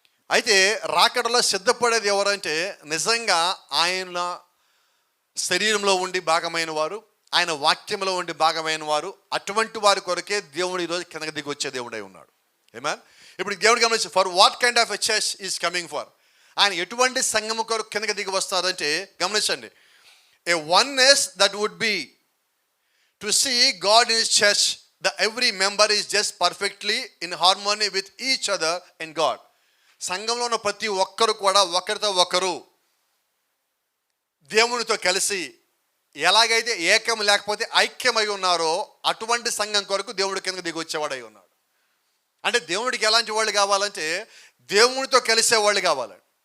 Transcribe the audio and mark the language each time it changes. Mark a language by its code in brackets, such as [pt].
[te] అయితే రాకడలో సిద్ధపడేది ఎవరంటే నిజంగా ఆయన శరీరంలో ఉండి భాగమైన వారు, ఆయన వాక్యంలో ఉండి భాగమైన వారు. అటువంటి వారి కొరకే దేవుడు ఈరోజు కిందకి దిగి వచ్చే దేవుడై ఉన్నాడు. ఆమేన్. ఇప్పుడు దేవుడు గమనించి, [en] For what kind of a church is coming for. [te] ఆయన ఎటువంటి సంఘము కొరకు కిందకి దిగి వస్తారంటే గమనించండి, [en] A oneness that would be to see God in His church, that every member is just perfectly in harmony with each other and God. [te] సంఘంలో ఉన్న ప్రతి ఒక్కరు కూడా ఒకరితో ఒకరు దేవునితో కలిసి ఎలాగైతే ఏకం లేకపోతే ఐక్యమై ఉన్నారో అటువంటి సంఘం కొరకు దేవుడి కింద దిగి వచ్చేవాడై ఉన్నాడు. అంటే దేవుడికి ఎలాంటి వాళ్ళు కావాలంటే దేవునితో కలిసే వాళ్ళు కావాలి.